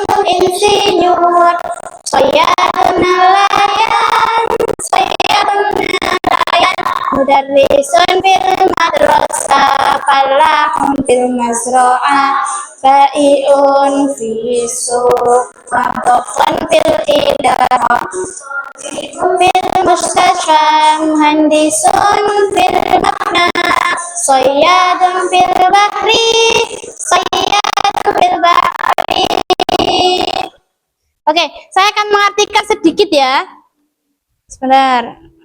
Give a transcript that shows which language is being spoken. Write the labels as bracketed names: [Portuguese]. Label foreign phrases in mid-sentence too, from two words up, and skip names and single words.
[Arabic] insinyur، صيادون nelayan، صيادون nelayan، مدرس في المدرسة، فلاح في المزرعة، بائع في السوق، موظف في الإدارة، في المستشفى، مهندس في المبنى، صياد في البحر، صياد في البحر. [Indonesian] Oke, saya akan mengartikan sedikit ya. Sebentar.